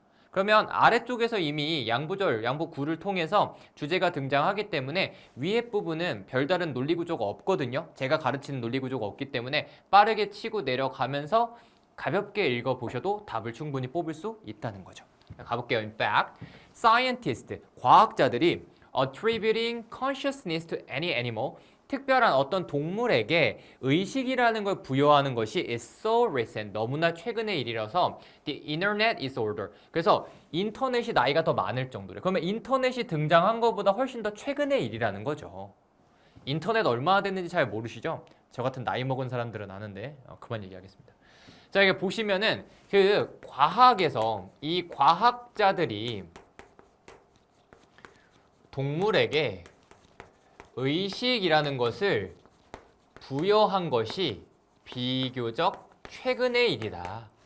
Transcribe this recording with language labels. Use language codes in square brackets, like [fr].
[ko] 그러면 아래쪽에서 이미 양보절, 양보구를 통해서 주제가 등장하기 때문에 위에 부분은 별다른 논리 구조가 없거든요. 제가 가르치는 논리 구조가 없기 때문에 빠르게 치고 내려가면서 가볍게 읽어보셔도 답을 충분히 뽑을 수 있다는 거죠. 가볼게요. [en] In fact, scientists, [ko] 과학자들이 [en] attributing consciousness to any animal, [ko] 특별한 어떤 동물에게 의식이라는 걸 부여하는 것이 [en] is so recent, [ko] 너무나 최근의 일이라서 [en] the internet is older. [ko] 그래서 인터넷이 나이가 더 많을 정도래. 그러면 인터넷이 등장한 것보다 훨씬 더 최근의 일이라는 거죠. 인터넷 얼마나 됐는지 잘 모르시죠? 저 같은 나이 먹은 사람들은 아는데 그만 얘기하겠습니다. 자, 이게 보시면은 그 과학에서 이 과학자들이 동물에게 의식이라는 것을 부여한 것이 비교적 최근의 일이다.